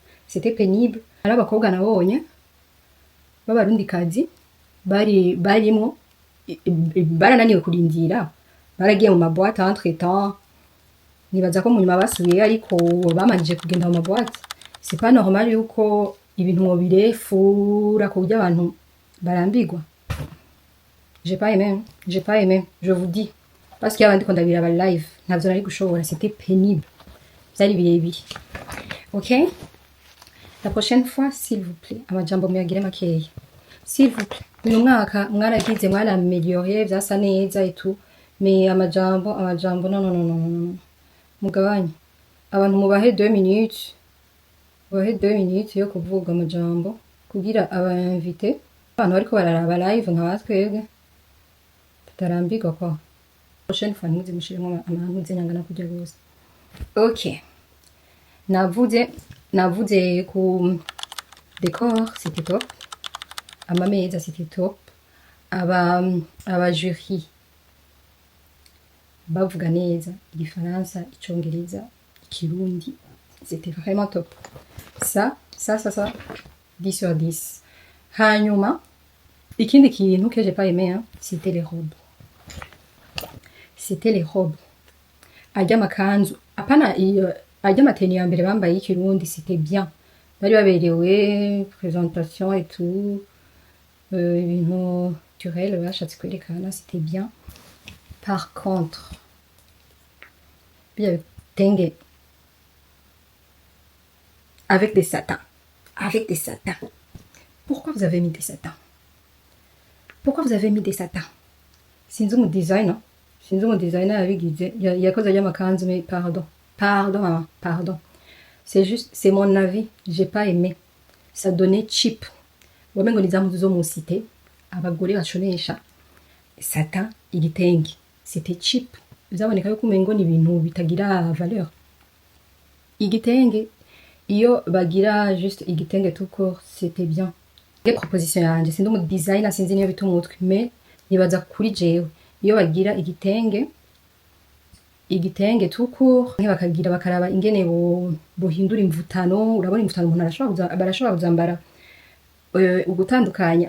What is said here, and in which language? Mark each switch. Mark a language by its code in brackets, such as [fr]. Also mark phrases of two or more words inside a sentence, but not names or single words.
[rn] Ari abakobwa nabonye b'abarundi kazi barimwo barananiwe kurindira, baragiye mu maboîte [fr] entre temps. [rn] Nibaza ko mu nyuma basubiye ariko bamanije kugenda mu maboîte. [fr] C'est pas normal [rn] yuko ibintu ngo birefura ku buryo abantu barambigwa. [fr] J'ai pas aimé, je vous dis, parce qu'il y a [rn] abandi ko ndabiraba live ntavyo nari gushobora, [fr] c'était pénible, [rn] vyari birebire. [fr] OK, la prochaine fois s'il vous plaît [rn] amajambo muyagire makeya, [fr] s'il vous plaît. [rn] Uyu mwaka mwaragize mwaramelioré vyasa neza [fr] et tout, [rn] mais amajambo non, mugabanye abantu mubahe 2 minutes, yo kuvuga amajambo kugira aba-invité abantu bariko bararaba live nka twebwe tutarambirwa kwa. [fr] Prochaine fois [rn] nimuze mushiremo amantu nyangana kujya gose. OK, navuze ku décor, [fr] c'était top. [rn] Amameza [fr] c'était top. [rn] aba jury bavuga neza igifaransa, icongereza, ikirundi, [fr] c'était vraiment top. Ça 10 sur 10. [rn] Hanyuma ikindi kintu [fr] que j'ai pas aimé c'était les robes. [rn] Ajya makanzu apana ajya mateni ya mbere bambaye ikirundi, [fr] c'était bien, [rn] bari baberewe [fr] présentation et tout, [rn] ibintu naturel bashatse kwerekana, [fr] c'était bien. Par contre bien tenge avec des satins. Pourquoi vous avez mis des satins? [rn] Sinzi umu designer yabigize yakoze y'amakanzu, [fr] mais pardon maman, pardon. C'est mon avis, j'ai pas aimé. Ça donnait cheap. [rn] Wamengo nizamu zo mu cité abagore bashonesha satin igitenge, [fr] c'était cheap. [rn] Bizaboneka yuko umengo ni ibintu bitagira valeur. Igitenge iyo bagira juste igitenge [fr] tout court, c'était bien. Les propositions [rn] yanje sindi umu designer, sinzi niyo bituma umutwe, mais nibaza kuri jewe iyo bagira igitenge [fr] tout court [rn] bakagira bakaraba ingene bohindura imvutano. Urabona imvutano umuntu barashobora kuzambara ugutandukanya.